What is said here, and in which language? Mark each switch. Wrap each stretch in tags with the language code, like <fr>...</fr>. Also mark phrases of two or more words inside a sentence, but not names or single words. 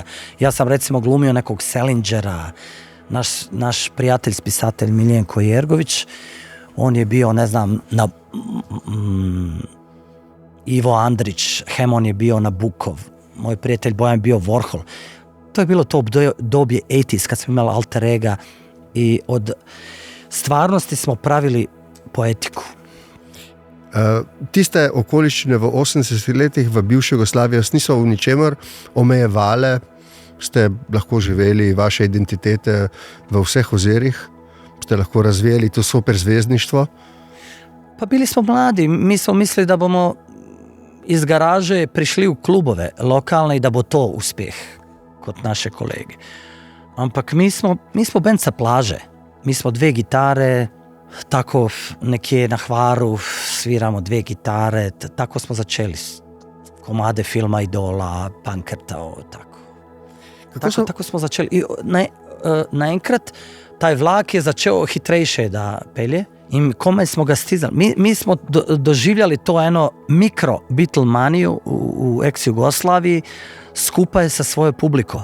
<bs>Ja sam recimo glumio nekog Selingera, naš prijatelj, spisatelj Miljenko Jergović, on je bio, ne znam, na Ivo Andrić, Hemon je bio na Bukov, moj prijatelj Bojan je bio Warhol. To je bilo to dobje 80s kad smo imali alter ega i od stvarnosti smo pravili poetiku.</bs> <sl>Tiste okoliščine v 80 letih v bivši Jugoslaviji niso v ničemer omejevale, ste lahko živeli vaše identitete v vseh ozirih, ste lahko razvijali to super zvezdništvo?</sl> <bs>Pa bili smo mladi, mi smo mislili da bomo iz garaže prišli u klubove lokalne i da bo to uspjeh kod naše kolege. Ampak mi smo band sa plaže, mi smo 2 gitare, tako nekje na Hvaru sviramo 2 gitare, tako smo začeli komade filma Idola, Pankrta, tako. Tako smo začeli. I naenkrat taj vlak je začeo hitrejše da pelje i kome smo ga stizali. Mi smo doživljali to eno mikro Beatlemaniju u ex-Jugoslaviji skupaj sa svojoj publiko.</bs>